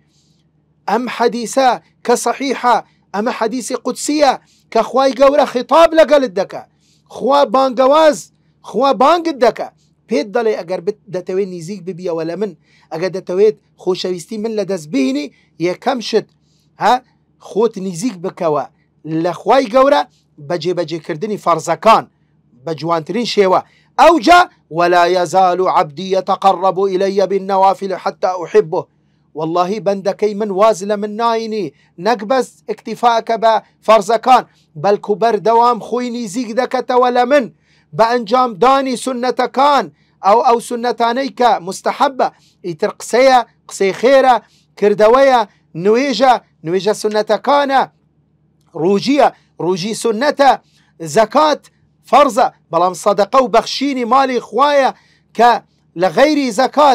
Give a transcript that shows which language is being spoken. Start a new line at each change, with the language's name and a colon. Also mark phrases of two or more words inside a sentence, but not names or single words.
Central Kurdish: ئەم حەدیثە کە صحیحە، ئەمە حەدیثی قودسیە کە خوای گەورە خیتاب لەگەڵت دەکا، خوا بانگەواز، خوا بانگت دەکا، پێت دەڵێ ئەگەر دەتەوێت نزیک ببیەوە لە من، ئەگەر دەتەوێت خۆشەویستی من لە دەست بهێنی، یەکەم شت خۆت نزیک بکەوە لە خوای گەورە بە جێبەجێکردنی فەرزەکان بە جوانترین شێوە.
Arabic: ئەوجا ولا يزال عبدي يتقرب إلي بالنوافل حتى أحبه.
Central Kurdish: والله بەندەکەی من واز لە من ناینی، نەک بەس ئیکتیفاکە بە فەرزەکان بەلکو بەردەوام خۆی نزیک دەکەتەوە لە من بە ئەنجام دانی سنەتەکان ئەو سنەتانەی کە مستحەبە، ئیتر قسەیە، قسەی خێرە، کردەوەیە، نوێژە سنەتەکانە، ڕوژیە، ڕوژی سنەتە، زەکات فەرزە، بەڵام سەدەقە و بەخشینی ماڵی خوایە کە لە غەیری زەکات.